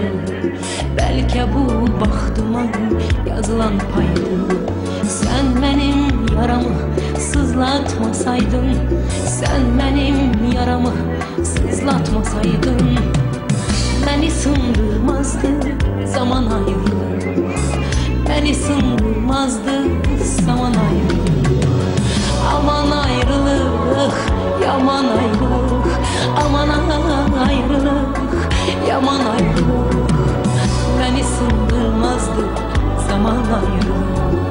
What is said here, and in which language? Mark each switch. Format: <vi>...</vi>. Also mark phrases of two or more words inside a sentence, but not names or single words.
<az>Bəlkə bu baxtıma yazılan paydı. Sən mənim yaramı sızlatmasaydın, sən mənim yaramı sızlatmasaydın, məni sındırmazdı zaman ayrılıq.</az> <tr>Beni sındırmazdı zaman ayrılık. Aman ayrılık, yaman ayrılık. Aman ayrılık, yaman ayrılık. Beni sındırmazdı zaman ayrılık.</tr>